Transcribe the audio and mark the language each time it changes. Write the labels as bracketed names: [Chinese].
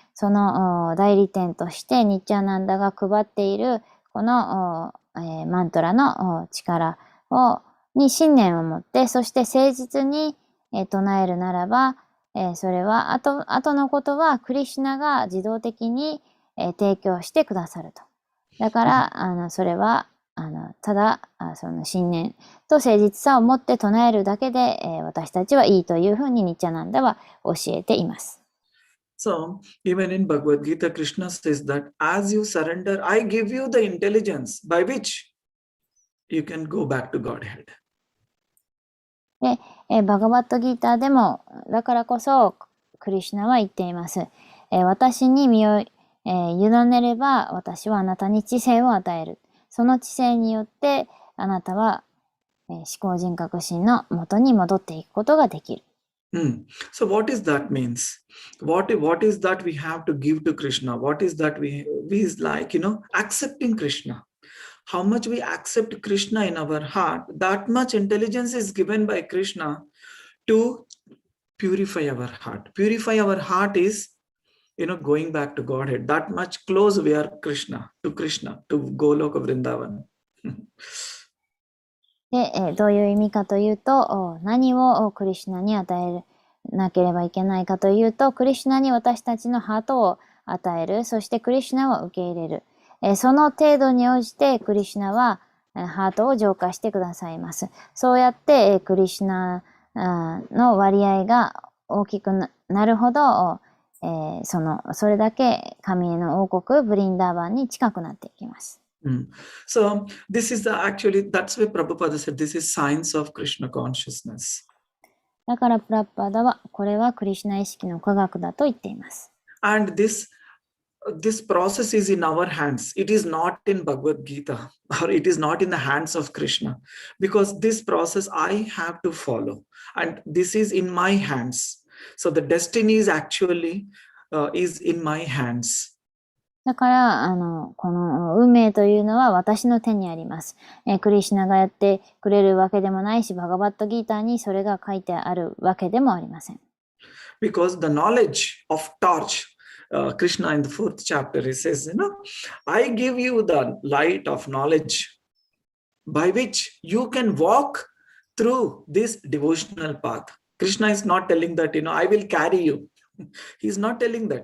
[Japanese] その代理店としてニッチャナンダが配っているこのマントラの力に信念を持って、そして誠実に唱えるならば、それは後のことはクリシュナが自動的に提供してくださると。だからそれはただその信念と誠実さを持って唱えるだけで、私たちはいいというふうにニッチャナンダは教えています。 [English] So even in Bhagavad Gita, Krishna says that as you surrender, I give you the intelligence by which you can go back to Godhead. [Japanese] で、バガバットギーターでもだからこそクリシュナは言っています。私に身を、委ねれば私はあなたに知性を与える。その知性によってあなたは、思考人格心の元に戻っていくことができる。 [English] So what is that means? What is that we have to give to Krishna? What is that we is like, accepting Krishna? How much we accept Krishna in our heart, that much intelligence is given by Krishna to purify our heart. Purify our heart is, going back to Godhead. That much close we are to Krishna, to Goloka Vrindavan. [Japanese] で、どういう意味かというと、何をクリシュナに与えなければいけないかというと、クリシュナに私たちのハートを与える、そしてクリシュナを受け入れる。その程度に応じてクリシュナはハートを浄化してくださいます。そうやってクリシュナの割合が大きくなるほど、それだけ神への王国ブリンダーバンに近くなっていきます。 [English] So this is that's why Prabhupada said this is science of Krishna consciousness. [Japanese] だからプラッパダはこれはクリシュナ意識の科学だと言っています。 [English] And this process is in our hands. It is not in Bhagavad Gita, or it is not in the hands of Krishna, because this process I have to follow, and this is in my hands. So the destiny is actually is in my hands. [Japanese] だから、この運命というのは私の手にあります。クリシュナがやってくれるわけでもないし、バガバットギーターにそれが書いてあるわけでもありません。 [English] Because the knowledge of torch, Krishna in the 4th chapter, he says, I give you the light of knowledge by which you can walk through this devotional path. Krishna is not telling that, I will carry you. He's not telling that.